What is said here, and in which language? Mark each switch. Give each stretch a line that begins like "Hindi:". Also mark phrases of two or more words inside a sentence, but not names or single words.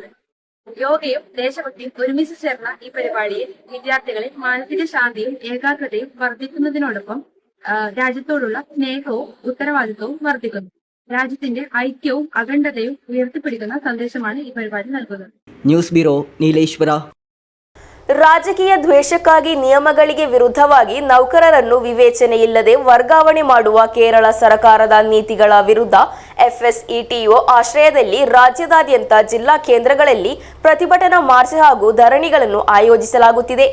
Malayalam: യോഗയും ദേശഭക്തിയും ഒരുമിച്ച് ചേർന്ന ഈ പരിപാടിയിൽ വിദ്യാർത്ഥികളിൽ മാനസിക ശാന്തിയും ഏകാഗ്രതയും വർദ്ധിക്കുന്നതിനോടൊപ്പം രാജ്യത്തോടുള്ള സ്നേഹവും ഉത്തരവാദിത്വവും വർദ്ധിക്കുന്നു. രാജ്യത്തിന്റെ ഐക്യവും അഖണ്ഡതയും ഉയർത്തിപ്പിടിക്കുന്ന സന്ദേശമാണ് ഈ പരിപാടി നൽകുന്നത്. ന്യൂസ് ബ്യൂറോ, നീലേശ്വര.
Kannada: ರಾಜಕೀಯ ದ್ವೇಷಕ್ಕಾಗಿ ನಿಯಮಗಳಿಗೆ ವಿರುದ್ಧವಾಗಿ ನೌಕರರನ್ನು ವಿವೇಚನೆಯಿಲ್ಲದೆ ವರ್ಗಾವಣೆ ಮಾಡುವ ಕೇರಳ ಸರ್ಕಾರದ ನೀತಿಗಳ ವಿರುದ್ಧ ಎಫ್ಎಸ್ಇಟಿಒ ಆಶ್ರಯದಲ್ಲಿ ರಾಜ್ಯದಾದ್ಯಂತ ಜಿಲ್ಲಾ ಕೇಂದ್ರಗಳಲ್ಲಿ ಪ್ರತಿಭಟನಾ ಮಾರ್ಚ್ ಹಾಗೂ ಧರಣಿಗಳನ್ನು ಆಯೋಜಿಸಲಾಗುತ್ತಿದೆ.